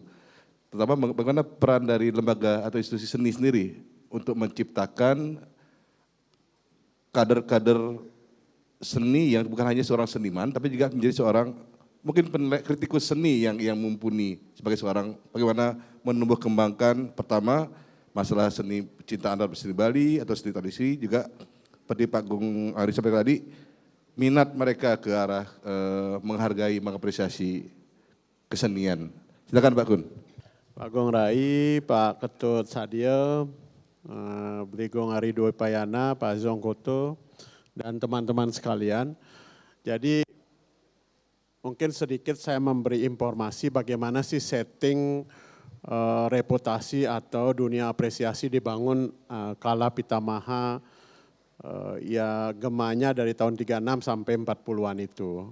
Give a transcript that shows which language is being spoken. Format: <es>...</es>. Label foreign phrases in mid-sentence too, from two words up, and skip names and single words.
<id>Terutama bagaimana peran dari lembaga atau institusi seni sendiri untuk menciptakan kader-kader seni yang bukan hanya seorang seniman, tapi juga menjadi seorang mungkin kritikus seni yang mumpuni sebagai seorang bagaimana menumbuh kembangkan pertama masalah seni cinta antar seni Bali atau seni tradisi juga seperti Pak Gung Ari sampaikan tadi minat mereka ke arah menghargai, mengapresiasi kesenian. Silakan Pak Gun. Pak Gung Rai, Pak Ketut Sadio, Beli Gung Ari Dwi Payana, Pak Zong Koto, dan teman-teman sekalian. Jadi mungkin sedikit saya memberi informasi bagaimana sih setting reputasi atau dunia apresiasi dibangun kala Pitamaha ya gemanya dari tahun 36 sampai 40-an itu.</id>